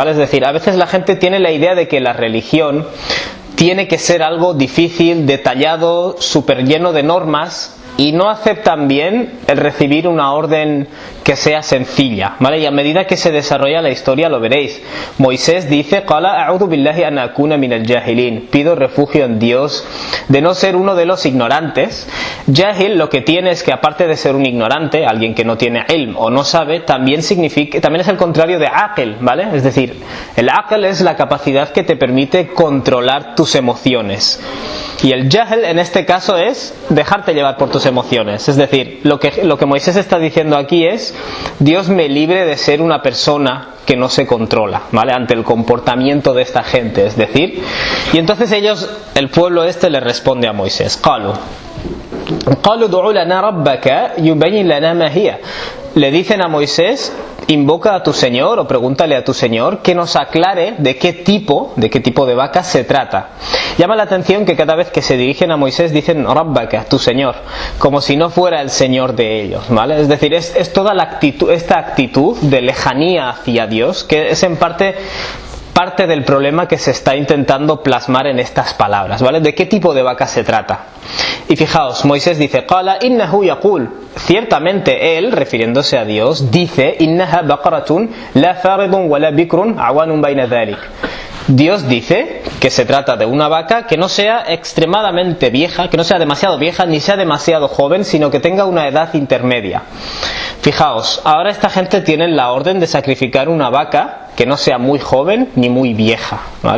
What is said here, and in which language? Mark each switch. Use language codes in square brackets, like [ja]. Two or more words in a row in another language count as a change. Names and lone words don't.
[es] Es decir, a veces la gente tiene la idea de que la religión tiene que ser algo difícil, detallado, súper lleno de normas, y no aceptan bien el recibir una orden que sea sencilla, ¿vale? Y a medida que se desarrolla la historia lo veréis. Moisés dice: [ar] قال أعوذ بالله أن أكون من الجاهلين, [es] pido refugio en Dios de no ser uno de los ignorantes. Jahil lo que tiene es que, aparte de ser un ignorante, alguien que no tiene ilm o no sabe, también es el contrario de aqil, ¿vale? Es decir, el aqil es la capacidad que te permite controlar tus emociones, y el jahl en este caso es dejarte llevar por tus emociones. Es decir, lo que Moisés está diciendo aquí es: Dios me libre de ser una persona que no se controla, ¿vale? Ante el comportamiento de esta gente, es decir. Y entonces el pueblo este le responde a Moisés: [ar] قالوا ادع لنا ربك يبين لنا ما هي. [es] Le dicen a Moisés: invoca a tu Señor, o pregúntale a tu Señor que nos aclare de qué tipo de vaca se trata. Llama la atención que cada vez que se dirigen a Moisés dicen Rabbaka, tu Señor, como si no fuera el Señor de ellos, ¿vale? Es decir, es toda esta actitud de lejanía hacia Dios, que es en parte del problema que se está intentando plasmar en estas palabras, ¿vale? ¿De qué tipo de vaca se trata? Y fijaos, Moisés dice: [ar] قال إنه يقول, [es] ciertamente él, refiriéndose a Dios, dice: [ar] إنها بقرة لا فارض ولا بكر عوان بين ذلك. [es] Dios dice que se trata de una vaca que no sea extremadamente vieja, que no sea demasiado vieja ni sea demasiado joven, sino que tenga una edad intermedia. Fijaos, ahora esta gente tiene la orden de sacrificar una vaca que no sea muy joven ni muy vieja, ¿vale?